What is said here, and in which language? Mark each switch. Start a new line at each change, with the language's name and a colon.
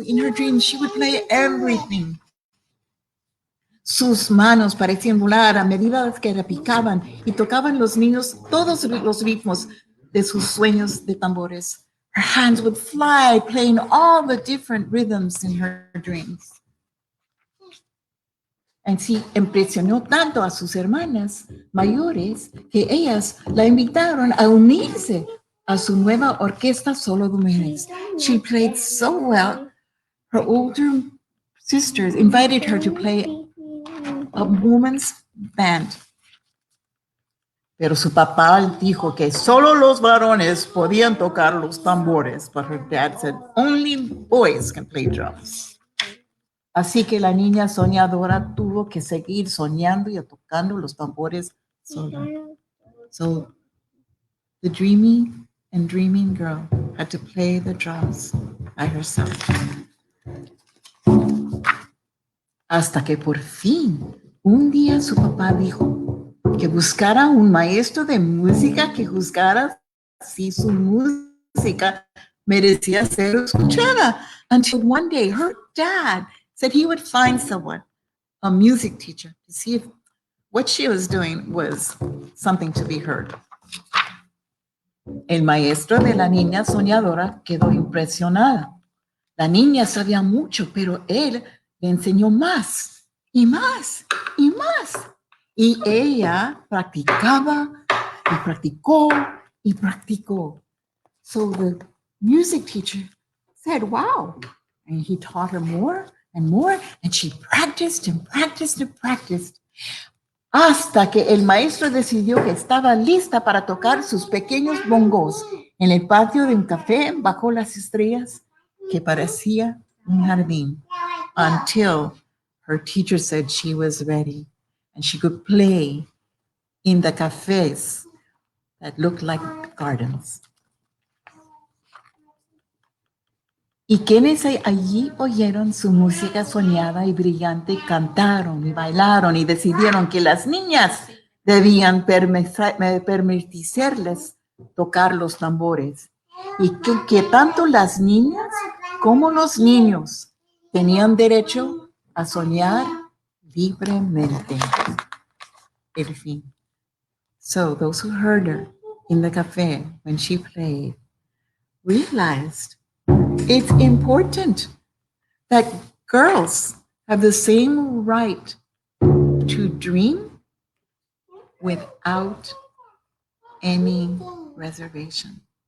English: In her dreams, she would play everything.
Spanish: Sus manos parecían volar a medida que repicaban y tocaban los niños todos los ritmos de sus sueños de tambores.
English: Her hands would fly, playing all the different rhythms in her dreams.
Spanish: Así impresionó tanto a sus hermanas mayores que ellas la invitaron a unirse a su nueva orquesta solo de mujeres.
English: She played so well, her older sisters invited her to play a woman's band.
Spanish: Pero su papá dijo que solo los varones podían tocar los tambores,
English: but her dad said only boys can play drums.
Spanish: Así que la niña soñadora tuvo que seguir soñando y tocando los tambores sola.
English: So the dreamy and dreaming girl had to play the drums by herself.
Spanish: Hasta que por fin, un día su papá dijo que buscara un maestro de música que juzgara si su música merecía ser escuchada.
English: Until one day, her dad said he would find someone, a music teacher, to see if what she was doing was something to be heard.
Spanish: El maestro de la niña soñadora quedó impresionada. La niña sabía mucho, pero él le enseñó más y más y más. Y ella practicaba y practicó y practicó.
English: So the music teacher said, wow. And he taught her more and more, and she practiced and practiced and practiced.
Spanish: Hasta que el maestro decidió que estaba lista para tocar sus pequeños bongos en el patio de un café bajo las estrellas que parecía un jardín,
English: until her teacher said she was ready and she could play in the cafés that looked like gardens.
Spanish: Y quienes allí oyeron su música soñada y brillante, cantaron y bailaron y decidieron que las niñas debían permitirles tocar los tambores y que tanto las niñas como los niños tenían derecho a soñar libremente. El fin.
English: So those who heard her in the café when she played realized it's important that girls have the same right to dream without any reservation.